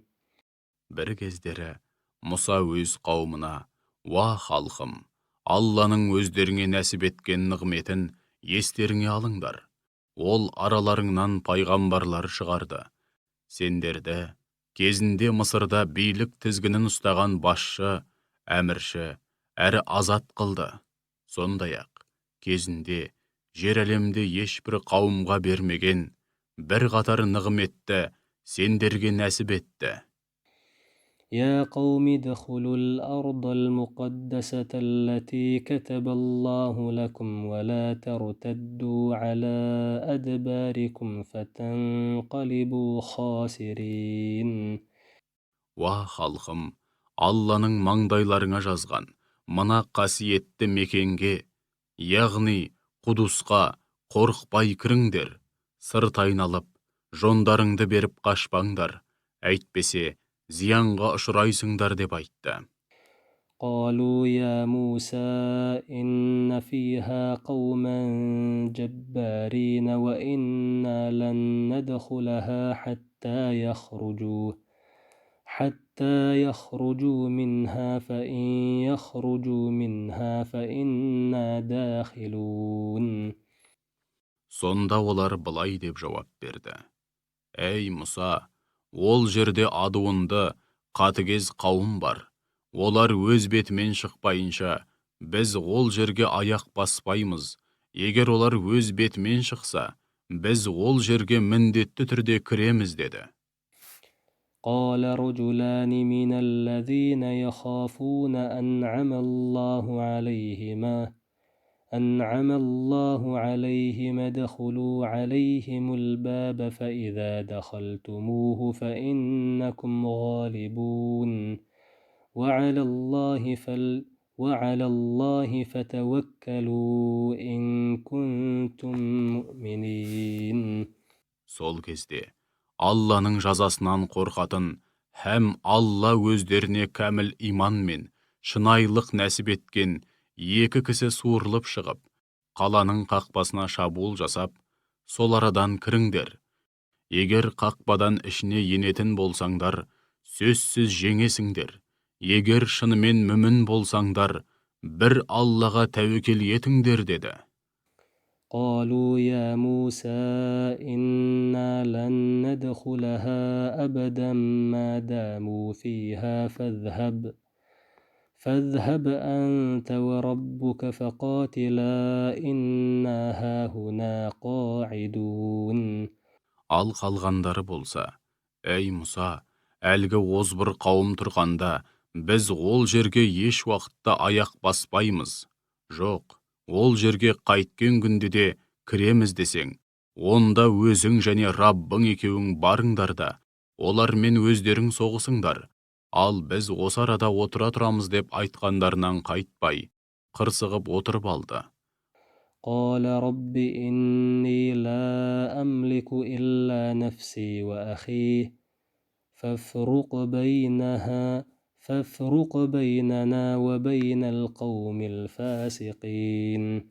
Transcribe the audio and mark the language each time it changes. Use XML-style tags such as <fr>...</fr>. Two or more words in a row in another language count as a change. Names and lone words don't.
<kk>Бір кездері Мұса өз қауымына, уа халқым, Алланың өздеріңе нәсіп еткен нығметін естеріңе алыңдар. Ол араларыңнан пайғамбарлар шығарды. Сендерді кезінде Мысырда билік тізгінін ұстаған басшы, әмірші, әрі азат қылды. Сондай-ақ, кезінде жер әлемде ешбір қауымға бермеген бір қатар нығметті сендерге нәсіп етті.</kk> <ar>يا قوم ادخلوا الأرض المقدسة التي كتب الله لكم ولا ترتدوا على أدباركم فتنقلبوا خاسرين.</ar> <kk>Уа халқым, Алланың маңдайларыңа жазған мына қасиетті мекенге, яғни Құдусқа қорықпай кіріңдер, сырт айналып, жондарыңды беріп қашпаңдар, әйтпесе зиянға ұшырайсыңдар деп айтты.</kk> <ar>قالوا يا موسى إن فيها قوما جبارين وإنا لن ندخلها حتى يخرجوا منها فإن يخرجوا منها فإنا داخلون.</ar> <kk>Сонда олар былай деп жауап берді. Әй Мұса, ол жерде адуынды, қатыгез қауым бар. Олар өз бетімен шықпайынша, біз ол жерге аяқ баспаймыз. Егер олар өз бетімен шықса, біз ол жерге міндетті түрде кіреміз деді.</kk> <ar>قال رجلان من الذين يخافون أنعم الله عليهم ادخلوا عليهم الباب فإذا دخلتموه فإنكم غالبون وعلى الله فتوكلوا إن كنتم مؤمنين.</ar> <kk>Сол кезде Алланың жазасынан қорқатын һәм Алла өздеріне кәміл иман мен шынайылық нәсіп еткен екі кісі суырылып шығып, қаланың қақпасына шабуыл жасап, сол арадан кіріңдер. Егер қақпадан ішіне енетін болсаңдар, сөзсіз жеңесіңдер. Егер шынымен мүмін болсаңдар, бір Аллаға тәуекел етіңдер деді.</kk> <ar>قالوا يا موسى إنا لن ندخلها أبدا ما داموا فيها فاذهب أنت وربك فقاتلا إنا هاهنا قاعدون.</ar> <kk>Ал қалғандары болса, әй Мұса, әлгі озбыр қауым тұрғанда, біз ол жерге еш уақытта аяқ баспаймыз. Жоқ, ол жерге қайткен күнде де кіреміз десең, онда өзің және Раббың екеуің барыңдар да, олармен өздерің соғысыңдар. Ал біз осы арада отыра тұрамыз деп айтқандарынан қайтпай, қырсығып отырып алды.</kk> <ar>قال رب إني لا أملك إلا نفسي وأخي فافرق بيننا وبين القوم الفاسقين.</ar>